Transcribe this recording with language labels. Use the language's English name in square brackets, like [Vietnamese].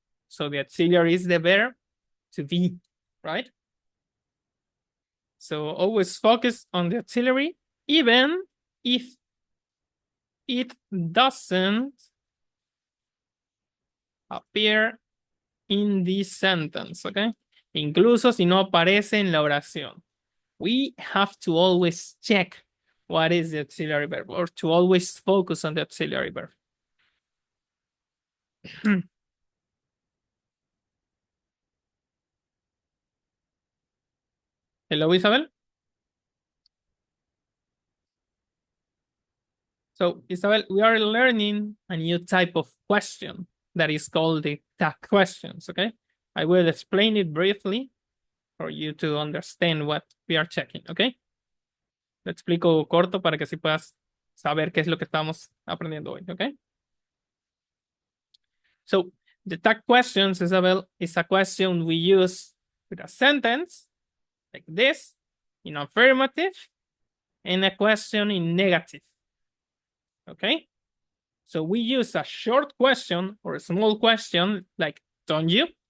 [English] So the auxiliary is the verb to be, right? So always focus on the auxiliary, even if it doesn't appear in the sentence, okay? [Spanish] Incluso si no aparece en la oración. [English] We have to always check what is the auxiliary verb, or to always focus on the auxiliary verb. Hello, Isabel. So, Isabel, we are learning a new type of question that is called the tag questions, okay? I will explain it briefly for you to understand what we are checking, okay? [Spanish] Lo explico corto para que así puedas saber qué es lo que estamos aprendiendo hoy, okay? [English] So, the tag questions, Isabel, is a question we use with a sentence like this, in affirmative, and a question in negative, okay? So we use a short question or a small question like, don't you?